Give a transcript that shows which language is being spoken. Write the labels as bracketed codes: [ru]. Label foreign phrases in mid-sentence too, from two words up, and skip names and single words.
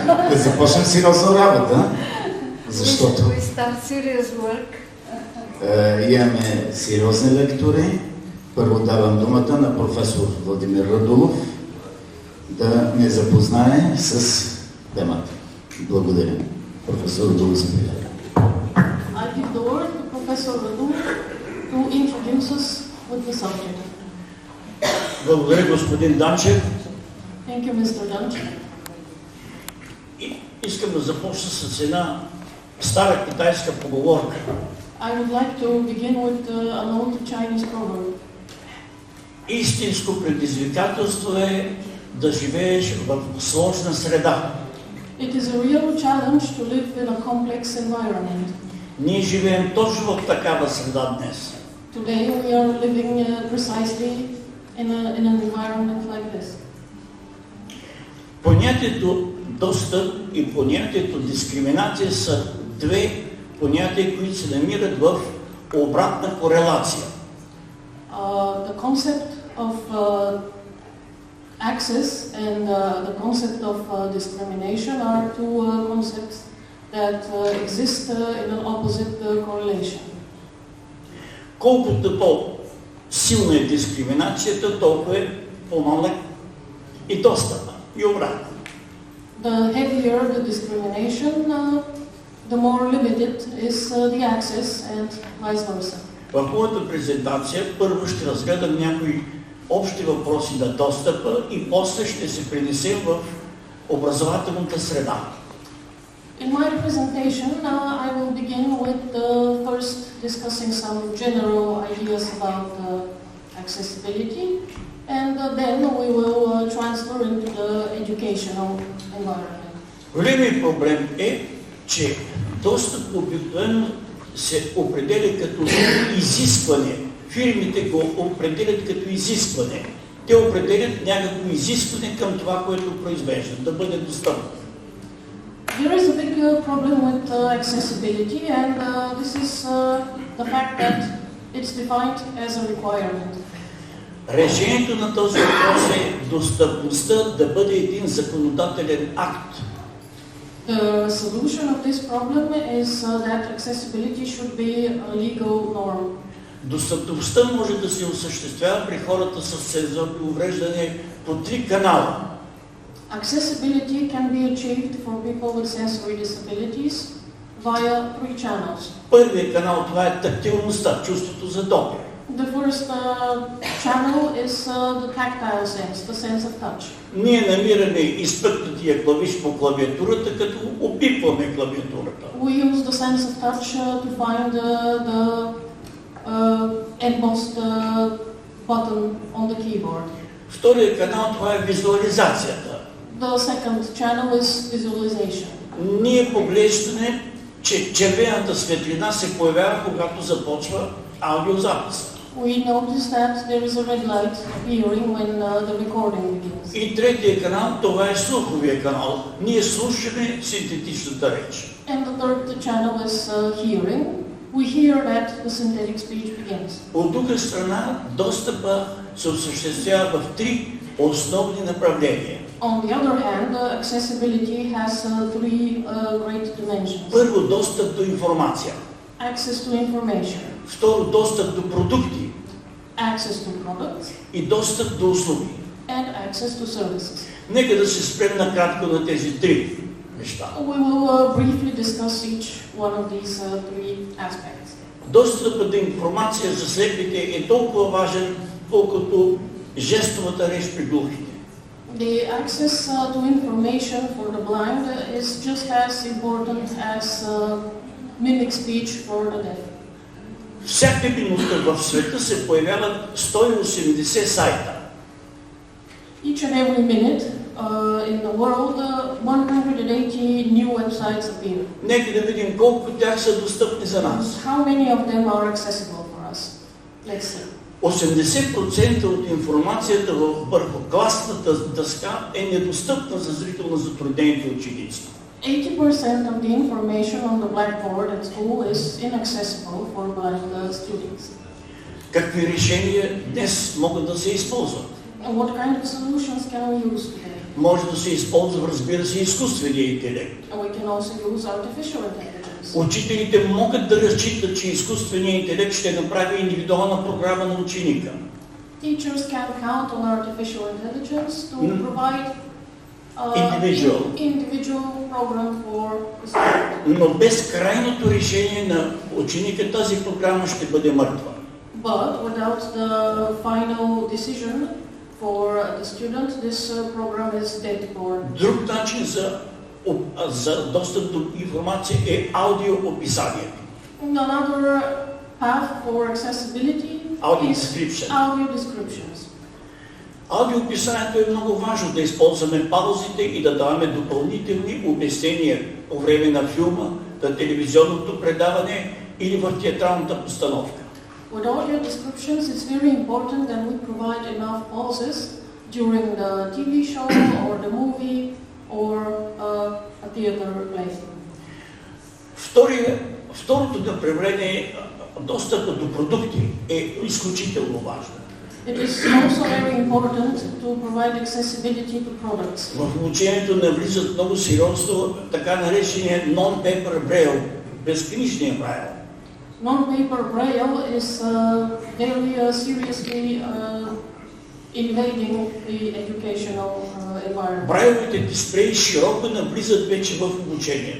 [bg] Да започнем сериозна работа, защото имаме сериозни лектори. Първо давам думата на професор Владимир Радулов да ни запознае с темата. Благодаря. Професор Радулов, заповядайте. [en] I give the word to Professor Radulov to introduce us with the subject. [bg] Благодаря, господин Данчев. [en] Thank you, Mr. Danchev. [bg] Искам да започна с една стара китайска поговорка. [en] I would like to begin with an old Chinese proverb. [bg] Истинско предизвикателство е да живееш в сложна среда. [en] It is a real challenge to live in a complex environment. [bg] Ние живеем точно в такава среда днес. [en] Today we are living precisely in an environment like this. [bg] Понятието достъп и понятието дискриминация са две понятия, които се намират в обратна корелация. [en] The concept of access and the concept of discrimination are two concepts that exist in an opposite correlation. [bg] Колкото по-силна е дискриминацията, толкова е по-малък и достъпа, и обратно. [en] The heavier the discrimination, the more limited is the access and vice versa. [bg] В моята презентация първо ще разгледам някои общи въпроси на достъпа и после ще се пренесем в образователната среда. [en] In my presentation, I will begin with first discussing some general ideas about accessibility, and then we will transfer into the educational environment. [bg] Големият проблем е, че достъп обикновено се определя като изискване. Фирмите го определят като изискване. Те определят някакво изискване към това, което произвеждат, да бъде достъпно. [en] There is a big problem with accessibility, and this is the fact that it's defined as a requirement. [bg] Решението на този въпрос е достъпността да бъде един законодателен акт. [en] The solution of this problem is that accessibility should be a legal norm. [bg] Достъпността може да се осъществява при хората с сензорни увреждания по 3 канала. [en] Accessibility can be achieved for people with sensory disabilities via 3 channels. [bg] Първият канал това е тактилността, чувството за допир. [en] The first channel is the tactile sense, the sense of touch. [bg] Ние намираме изпъкнатия клавиш по клавиатурата, като опипваме клавиатурата. [en] We use the sense of touch to find the endmost button on the keyboard. [bg] Вторият канал това е визуализацията. [en] The second channel is visualization. [bg] Ние поглеждаме, че червената светлина се появява, когато започва аудиозаписа. [en] We notice that there is a red light appearing when the recording begins. [bg] И третия канал, това е слуховия канал. Ние слушаме синтетичната реч. [en] And the third channel is hearing. We hear that the synthetic speech begins. [bg] От друга страна, достъпа се осъществява в 3 основни направления. [en] On the other hand, accessibility has 3 great dimensions. [bg] Първо, достъп до информация. [en] Access to information. [bg] Второ, достъп до продукти. [en] Access to products. [bg] И достъп до услуги. [en] And access to services. [bg] Нека да се спрем накратко на тези 3 неща. [en] We will briefly discuss each one of these 3 aspects. [bg] Достъпът до информация за слепите е толкова важен, колкото жестовата реч при глухите. [en] The access to information for the blind is just as important as mimic speech for the deaf. [bg] Всяка минута в света се появяват 180 сайта. [en] Each and every minute in the world, 180 new websites appear. [bg] Нека да видим колко от тях са достъпни за нас. [en] How many of them are accessible for us? Let's see. [bg] 80% от информацията върху класната дъска е недостъпна за зрително затруднените ученици. [en] 80% of the information on the blackboard at school is inaccessible for blind students. [bg] Какви решения днес могат да се използват? [en] And what kind of solutions can we use today? [bg] Може да се използва, разбира се, изкуствения интелект. [en] And we can also use artificial intelligence. [bg] Учителите могат да разчитат, че изкуственият интелект ще направи индивидуална програма на ученика. [en] Teachers can count on artificial intelligence to provide individual program for the student. [bg] Но без крайното решение на ученика тази програма ще бъде мъртва. [en] But without the final decision for the student, this program is dead for. [bg] Друг начин за достъп до информация е аудиоописанието. [en] Another path for accessibility Audio is description. audio descriptions. [bg] Аудиоописанието е много важно, да използваме паузите и да даваме допълнителни обяснения по време на филма, на телевизионното предаване или в театралната постановка. [en] With audio descriptions, it's very important that we provide enough pauses during the TV show or the movie or a theater play. [bg] Второто направление, достъпът до продукти, е изключително важно. [en] It is also very important to provide accessibility to products. [bg] В обучението навлизат много сериозно така наречения [en] non-paper braille, [bg] безкнижния braille. [en] Non-paper braille is very seriously invading the educational environment. [bg] Брайловите дисплеи широко навлизат вече в обучението.